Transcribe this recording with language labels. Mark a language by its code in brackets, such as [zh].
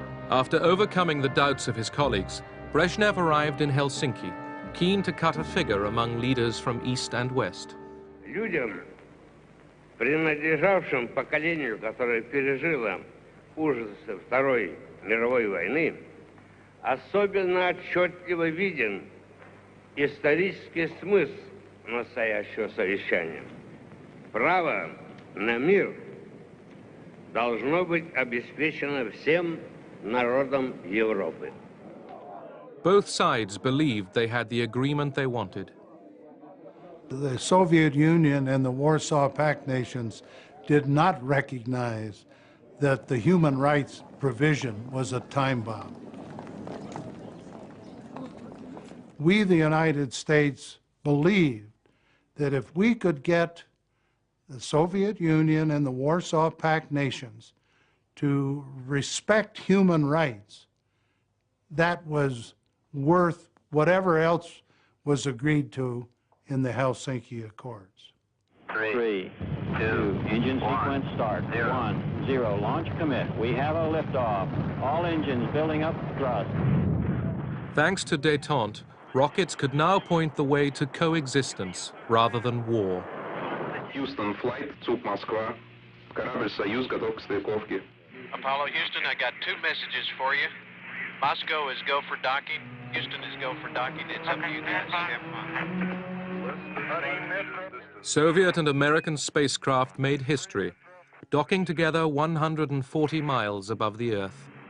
[en] After overcoming the doubts of his colleagues, Brezhnev arrived in Helsinki, keen to cut a figure among leaders from East and West. [ru] Людям, принадлежавшим поколению, которое пережило ужасы Второй мировой войны, особенно отчетливо виден исторический смысл настоящего совещания. Право на мир должно быть обеспечено всем народам Европы. [en] Both sides believed they had the agreement they wanted. The Soviet Union and the Warsaw Pact nations did not recognize that the human rights provision was a time bomb. We, the United States, believed that if we could get the Soviet Union and the Warsaw Pact nations to respect human rights, that was worth whatever else was agreed to in the Helsinki Accords. 3, 2, engine sequence start. 1, 0, launch commit. We have a liftoff. All engines building up thrust. Thanks to détente, rockets could now point the way to coexistence rather than war. Houston flight, Zug Moskva. [ru] Корабль «Союз» готов к стыковке. [en] Apollo Houston, I got two messages for you. Moscow is go for docking. Houston is go for docking. It's up to you guys. Have fun. Soviet and American spacecraft made history, docking together 140 miles above the Earth.